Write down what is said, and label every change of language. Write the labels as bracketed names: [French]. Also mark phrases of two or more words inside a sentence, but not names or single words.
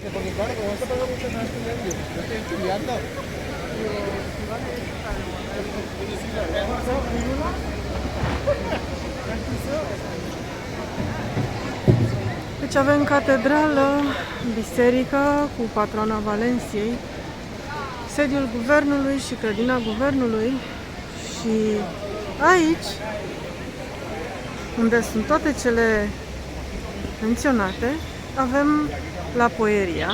[Spanish] porque claro, como se paga mucho más que nervios, yo estoy estudiando. [Romanian] Deci avem catedrală, biserică cu patrona Valenciei, sediul guvernului și clădina guvernului și aici, unde sunt toate cele menționate, avem La Poeria.